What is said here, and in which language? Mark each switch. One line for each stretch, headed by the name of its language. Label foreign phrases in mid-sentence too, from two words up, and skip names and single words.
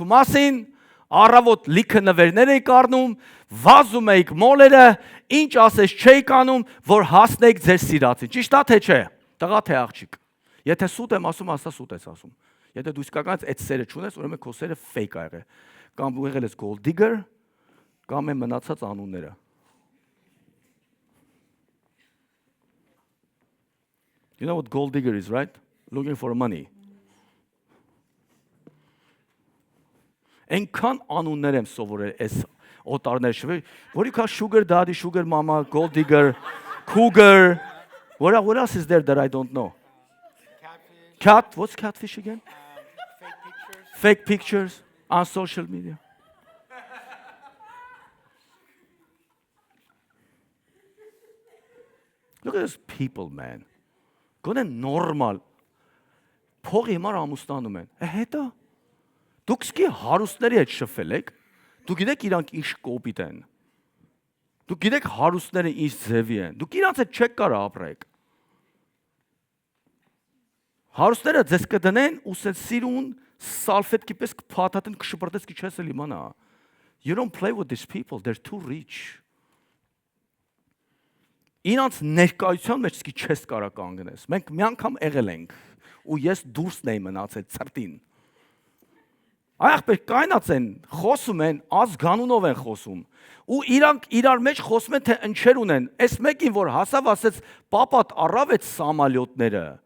Armenian: մասին, առավոտ լիքը նվերներ եք առնում, վազում եք մոլերը, ինչ ասես չեք անում, որ հասնեք ձեր սիրածին։ Ճիշտ է թե չէ։ Տղա թե աղջիկ։ Եթե սուտ եմ ասում, ասա սուտ ես ասում։ Եթե դու իսկականից այդ սերը չունես, ուրեմն քո սերը fake ա եղել։ Կամ դու եղել ես
English: gold digger,
Armenian: կամ են մնացած անունները։
English: You know what gold digger is, right? Looking for money.
Armenian: Այնքան անուններ եմ սովորել այս օտարներ շվի, որի կա
English: sugar daddy, sugar mama, gold digger, cougar. What else is there that I don't know? Catfish. Cat, what's catfish again? Fake pictures. Fake pictures on social media. Look at these people, man.
Armenian: Գոնե նորմալ փողի համար ամուսնանում են։ Հետո դուք սկի հարուստների հետ շփվել եք։ Դուք գիտեք իրանք ինչ կոպիտ են։ Դուք գիտեք հարուստները ինչ ձևի են։ Դուք իրանց հետ չեք կարող ապրեք։ Հարուստները ձեզ կդնեն ու սենց սիրուն սալֆետկի պես կփաթաթեն կշպրտես քիչ ես էլ իմանա։
English: You don't play with these people, they're too rich.
Armenian: Իրանց ներկայության մեջ սկի չես կարող կանգնես։ Մենք մի անգամ եղել ենք ու ես դուրսն էի մնացել ցրտին։ Այախպեր կայնած են, խոսում են, ազգանունով են խոսում։ Ու իրանք իրար մեջ խոսում են թե ընչեր ունեն։ Այս մեկին որ հասավ ասեց պապատ առավ այդ սամալյոտները։